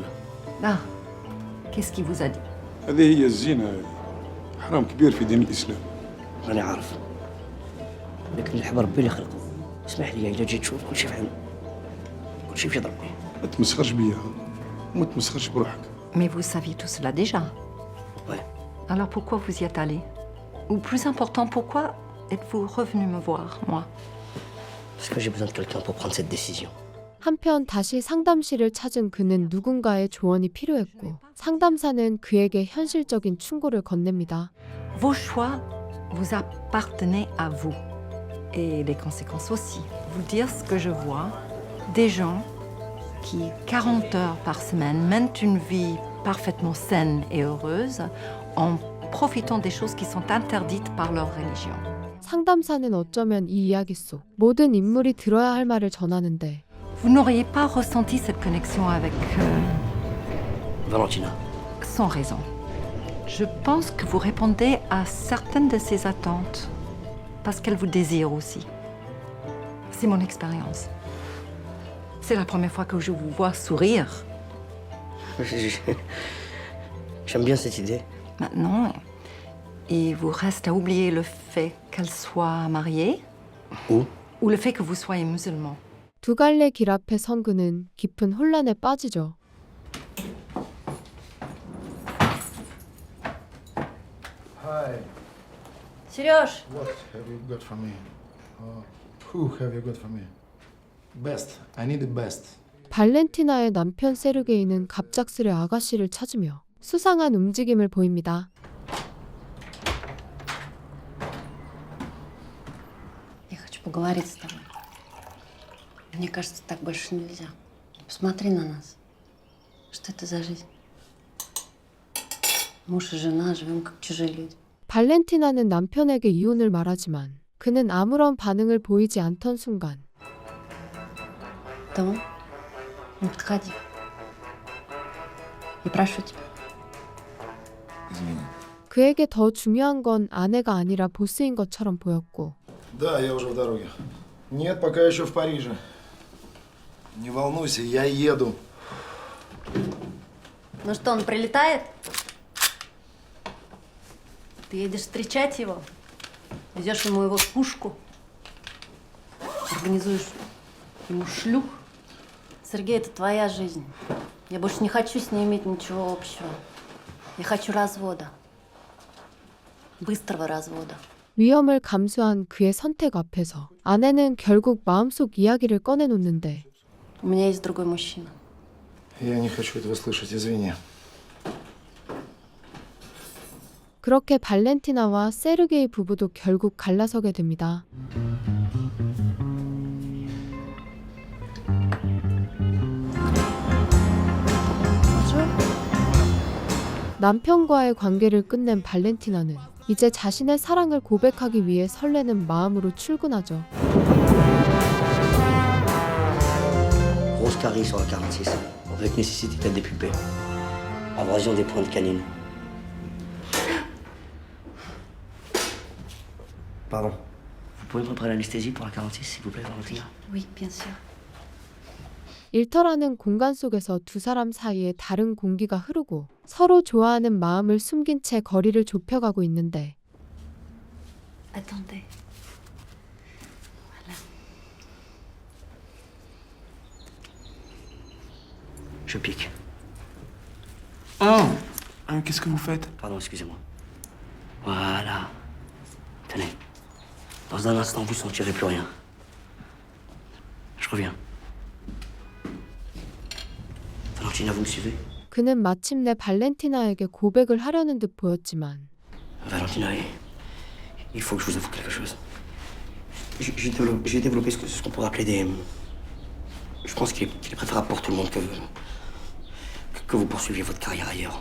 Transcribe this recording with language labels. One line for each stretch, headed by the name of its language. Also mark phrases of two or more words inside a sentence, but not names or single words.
French: Ah, qu'est-ce qu'il vous a dit?
Arabic: هذه هي الزينة هذه. حرام كبير في دين الإسلام. أنا عارف. لكن الحب ربي اللي خلقه. اسمح لي إذا جيت تشوف كل شيء فهم. كل شيء في ضربي. ما تمسخرش بيا وما تمسخرش بروحك.
French: Mais vous saviez tout cela déjà. Ouais. Alors pourquoi vous y êtes allé? Ou plus important, pourquoi êtes-vous revenu me voir, moi? Parce que j'ai besoin de quelqu'un pour prendre cette décision.
Korean: 한편 다시 상담실을 찾은 그는 누군가의 조언이 필요했고 상담사는 그에게 현실적인 충고를 건넵니다.
French: Vos choix vous appartenaient à vous. Et les conséquences aussi. Vous dire ce que je vois, des gens qui, 40 heures par semaine, mènent une vie parfaitement saine et heureuse en profitant des choses qui sont interdites par leur religion.
Korean: 상담사는 어쩌면 이 이야기 속 모든 인물이 들어야 할 말을 전하는데
French: Vous n'auriez pas ressenti cette connexion avec Valentina. sans raison. Je pense que vous répondez à certaines de ses attentes parce qu'elle vous désire aussi. C'est mon expérience. C'est la première fois que je vous vois sourire. J'aime bien cette idée. Maintenant, il vous reste à oublier le fait qu'elle soit mariée Ou le fait que vous soyez musulman.
Korean: 두 갈래 길 앞에 선 그는 깊은 혼란에 빠지죠.
English: Hi. Serioz, What have you got for me? Who have you got for me? Best. I need the best.
Korean: 발렌티나의 남편 세르게이는 갑작스레 아가씨를 찾으며 수상한 움직임을 보입니다.
Russian: Я хочу поговорить с тобой. Мне кажется, так больше нельзя. Посмотри на нас. Что это за жизнь? Муж и жена, живем как чужие люди.
Korean: 발렌티나는 남편에게 이혼을 말하지만 그는 아무런 반응을 보이지 않던 순간
Russian: Том, не подходи. Я прошу тебя.
Korean: 그에게 더 중요한 건 아내가 아니라 보스인 것처럼 보였고
Russian: Да, я уже в дороге. Нет, пока еще в Париже. Не волнуйся, я еду. Ну что, он прилетает? Ты едешь встречать его? Везешь ему его пушку? Организуешь ему шлюх? Сергей, это твоя жизнь. Я больше не хочу с ней иметь ничего общего. Я хочу развода. Быстрого развода.
Korean: 위험을 감수한 그의 선택 앞에서 아내는 결국 마음속 이야기를 꺼내놓는데
Russian: У меня есть другой мужчина. Я не хочу этого слышать, извини.
Korean: 그렇게 발렌티나와 세르게이 부부도 결국 갈라서게 됩니다. 남편과의 관계를 끝낸 발렌티나는 이제 자신의 사랑을 고백하기 위해 설레는 마음으로 출근하죠.
French: Grosse carré sur la 46, avec nécessité d'être dépulpé. Abrasion des pointes canines. Pardon. Vous pouvez me préparer l'anesthésie pour la 46, s'il vous plaît, Valentina? Oui, bien sûr.
Korean: 일터라는 공간 속에서 두 사람 사이에 다른 공기가 흐르고 서로 좋아하는 마음을 숨긴 채 거리를 좁혀가고 있는데
French: Attendez. Je pique. Ah, qu'est-ce que vous faites? Pardon, excusez-moi. Voilà. Tenez. Dans un instant, vous sentirez plus rien. Je reviens. Valentina, vous me suivez?
Korean: 그는 마침내 발렌티나에게 고백을 하려는 듯 보였지만
French: Valentina, il faut que je vous avoue quelque chose. J'ai développé ce qu'on pourrait appeler des... Je pense qu'il est préférable pour tout le monde que vous poursuiviez votre carrière ailleurs.